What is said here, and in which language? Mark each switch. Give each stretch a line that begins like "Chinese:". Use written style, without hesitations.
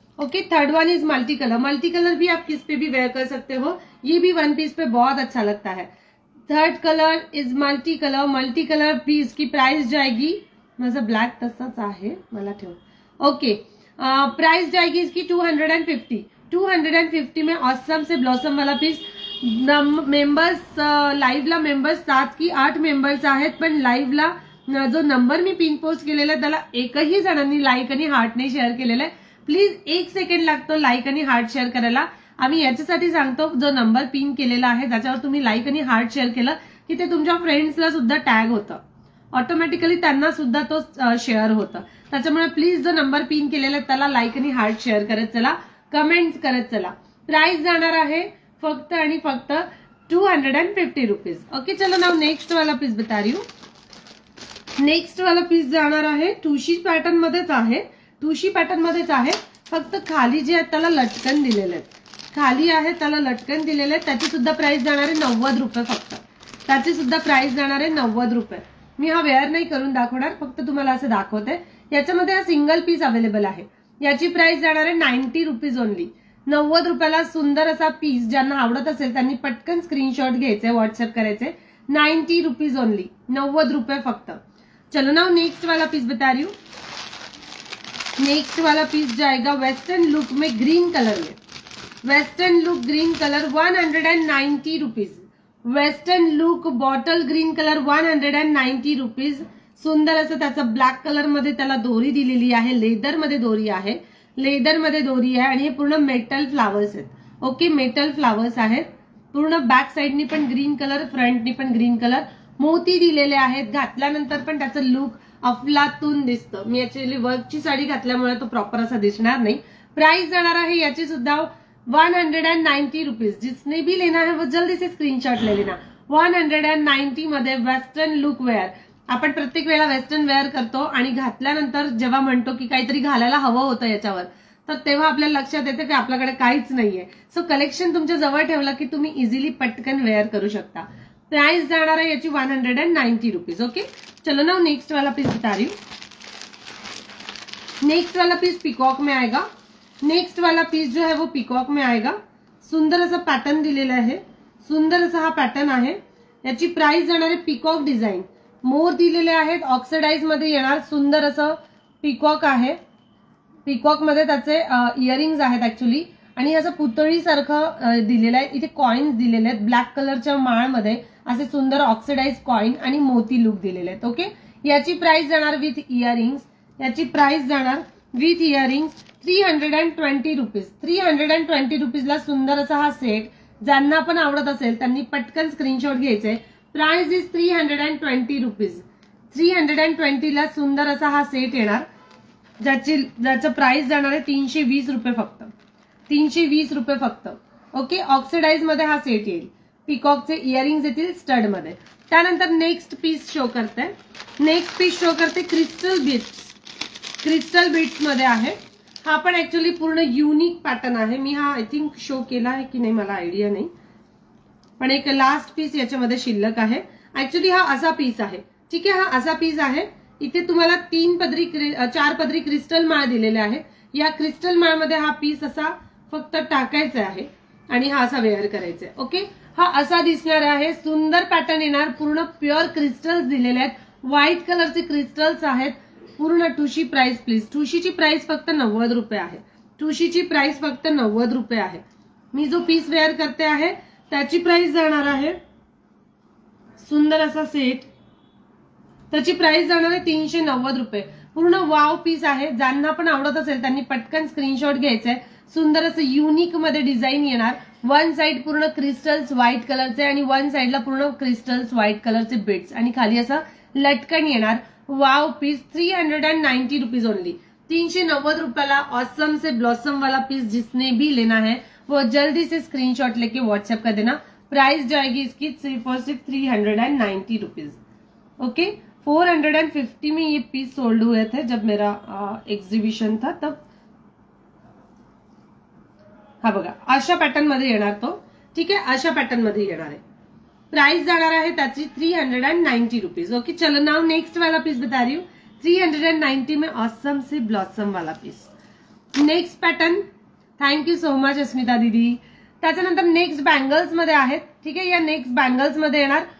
English: Okay, third one is multi colour.
Hindi: Multi colour भी आप किस पे भी वेयर कर सकते हो. ये भी वन पीस पे बहुत अच्छा लगता है.
English: Third colour is multi colour.
Hindi: Multi colour भी इसकी प्राइस जाएगी.
Marathi: माझा ब्लॅक तसाच आहे मला ठेव.
Hindi: ओके, प्राइस जाएगी इसकी 250. 250 में ऑसम से ब्लॉसम वाला पीस.
Marathi: मेंबर्स लाईव्हला मेंबर्स 7 की 8 मेंबर्स आहेत. पण लाईव्हला जो नंबर मी पिन पोस्ट केलेला आहे त्याला एकही जणांनी लाईक आणि हार्ट नाही शेअर केलेला आहे. प्लीज 1 सेकंड लागतो लाईक आणि हार्ट शेअर करायला. आम्ही याच्यासाठी सांगतो जो नंबर पिन केलेला आहे त्याच्यावर तुम्ही लाईक आणि हार्ट शेअर केलं की ते तुमच्या फ्रेंड्सला सुद्धा टॅग होतं. ऑटोमॅटिकली त्यांना सुद्धा तो शेअर होतं. त्याच्यामुळे प्लीज जो नंबर पिन केलेला आहे त्याला लाईक आणि हार्ट शेअर करत चला. कमेंट करत चला. प्राइस जाणार आहे फक्त आणि फक्त 250 रुपीज.
Hindi: ओके, चलो नाउ नेक्स्ट वाला पीस बता रही हूँ.
Marathi: नेक्स्ट वाला पीस जाणार आहे ठुशी पॅटर्न मध्येच आहे. ठुशी पॅटर्न मध्येच आहे. फक्त खाली जे आहे त्याला लटकन दिलेले आहेत. खाली आहे त्याला लटकन दिलेले आहेत. त्याची सुद्धा प्राइस जाणार आहे 90 रुपये फक्त. त्याची सुद्धा प्राइस जाणार आहे 90 रुपये. मी हा वेअर नाही करून दाखवणार, फक्त तुम्हाला असं दाखवते. याच्यामध्ये हा सिंगल पीस अवेलेबल आहे. याची प्राइस जाणार आहे 90 रुपीज ओनली. 90 रुपयाला सुंदर असा पीस. ज्यांना आवडत असेल त्यांनी पटकन स्क्रीनशॉट घ्यायचे, व्हॉट्सअप करायचे. 90 रुपीज ओनली. 90 रुपये फक्त.
Hindi: चलो ना नेक्स्ट वाला पीस बता रही हूँ. नेक्स्ट वाला पीस जाएगा वेस्टर्न लुक में ग्रीन कलर में.
English: Western look green colour 190 rupees. Western look bottle green colour 190 rupees.
Marathi: सुंदर असं त्याचं ब्लॅक कलर मध्ये त्याला दोरी दिलेली आहे, लेदर मध्ये दोरी आहे, लेदर मध्ये दोरी आहे आणि हे पूर्ण मेटल फ्लावर्स आहेत. ओके, मेटल फ्लावर्स आहेत. पूर्ण बॅक साइडनी पण ग्रीन कलर, फ्रंटनी पण ग्रीन कलर, मोती दिलेले आहेत. घातल्यानंतर पण त्याचं लुक अफलातून दिसतं. मी ऍक्च्युअली वर्कची साडी घातल्यामुळे तो प्रॉपर असा दिसणार नाही. प्राइस जाणार आहे याची सुद्धा 190 रुपीज.
Hindi: जिसने भी लेना है वो जल्दी से स्क्रीनशॉट ले लेना.
Marathi: 190 मध्ये वेस्टर्न लुक वेअर. आपण प्रत्येक वेळेला वेस्टर्न वेअर करतो आणि घातल्यानंतर जेव्हा म्हणतो की काहीतरी घालायला हवं होतं याच्यावर, तर तेव्हा आपल्याला लक्षात येतं की आपल्याकडे काहीच नाहीये. सो कलेक्शन तुमच्या जवळ ठेवलं की तुम्ही इझिली पटकन वेअर करू शकता. प्राइस जाणार है याची 190 रुपीज.
Hindi: ओके, चलो ना नेक्स्ट वाला पीस बता रही हूँ. नेक्स्ट वाला पीस पिकॉक में आएगा. नेक्स्ट वाला पीस जो है वो पिकॉक में आएगा.
Marathi: सुंदर असा पॅटर्न दिलेला आहे, सुंदर असा हा पॅटर्न आहे. याची प्राइस जाणार आहे, पिकॉक डिझाईन, मोर दिलेले आहेत, ऑक्सिडाइज मध्ये येणार. सुंदर असं पिकॉक आहे. पिकॉक मध्ये त्याचे इयरिंग्स आहेत ऍक्च्युली आणि असं पुतळी सारखं दिलेलं आहे. इथे कॉइन्स दिलेले आहेत ब्लॅक कलरच्या माळमध्ये, असे सुंदर ऑक्सिडाइज कॉइन आणि मोती लुक दिलेले आहेत. ओके, याची प्राइस जाणार विथ इयरिंग्स. याची प्राइस जाणार विथ इयरिंग्स 320 रुपीज. 320 रुपीजला सुंदर असा हा सेट. ज्यांना पण आवडत असेल त्यांनी पटकन स्क्रीनशॉट घ्यायचे.
English: Price is 320 rupees.
Marathi: 320 ला सुंदर असा हा सेट येणार, ज्याचं प्राइस जाणार आहे 320 रुपये फक्त. 320 रुपये फक्त. ओके, ऑक्सिडाइज मध्ये हा सेट येईल. पिकॉकचे इयरिंग्स येतील स्टड मध्ये. त्यानंतर नेक्स्ट पीस शो करते. नेक्स्ट पीस शो करते क्रिस्टल बीट्स. क्रिस्टल बीट्स मध्ये आहे. हा पण ऍक्च्युअली पूर्ण युनिक पॅटर्न आहे. मी हा
English: I think
Marathi: शो केला आहे की नाही मला आयडिया नाही, पण एक लास्ट पीस याच्यामध्ये शिल्लक आहे. ऍक्च्युअली हा असा पीस आहे. ठीक आहे, हा असा पीस आहे. इथे तुम्हाला 4 पदरी क्रिस्टल माळ दिलेले आहेत. या क्रिस्टल माळमध्ये हा पीस असा फक्त टाकायचा आहे आणि हा असा वेअर करायचा आहे. ओके, हा असा दिसणार आहे. सुंदर पॅटर्न येणार. पूर्ण प्युअर क्रिस्टल्स दिलेले आहेत. व्हाईट कलरचे क्रिस्टल्स आहेत. पूर्ण ठुशी प्राइस प्लीज. ठुशीची प्राइस फक्त 90 रुपये आहे. ठुशीची प्राइस फक्त 90 रुपये आहे. मी जो पीस वेअर करते आहे त्याची प्राइस जाणार आहे, सुंदर असा सेट, त्याची प्राइस जाणार आहे 390 रुपये. पूर्ण वाव पीस आहे. ज्यांना पण आवडत असेल त्यांनी पटकन स्क्रीनशॉट घ्यायचंय. सुंदर असं युनिक मध्ये डिझाईन येणार. वन साइड पूर्ण क्रिस्टल्स व्हाईट कलरचे आणि वन साइडला पूर्ण क्रिस्टल्स व्हाईट कलरचे बिट्स आणि खाली असं लटकन येणार.
English: Wow piece 390 rupees only.
Hindi: 390 रुपयाला ऑसम से ब्लॉसम वाला पीस जिसने भी लेना है वो जल्दी से स्क्रीनशॉट लेके व्हाट्सएप कर देना. प्राइस जाएगी इसकी सिर्फ और सिर्फ 390 रुपीज. ओके, 450 में ये पीस सोल्ड हुए थे जब मेरा एग्जिबिशन था तब.
Marathi: हा बघा, अशा पॅटर्न मध्ये येणार तो. ठीक आहे, अशा पॅटर्न मध्ये येणार आहे. प्राइस जाणार आहे त्याची 390 रुपीज.
Hindi: ओके, चलो नाउ नेक्स्ट वाला पीस बता रही हूँ. 390 में ऑसम से ब्लॉसम वाला piece.
English: Next pattern. Thank you so much Asmita दीदी.
Marathi: त्याच्यानंतर नेक्स्ट बँगल्स मध्ये आहेत. ठीक आहे, या नेक्स्ट बँगल्स मध्ये येणार.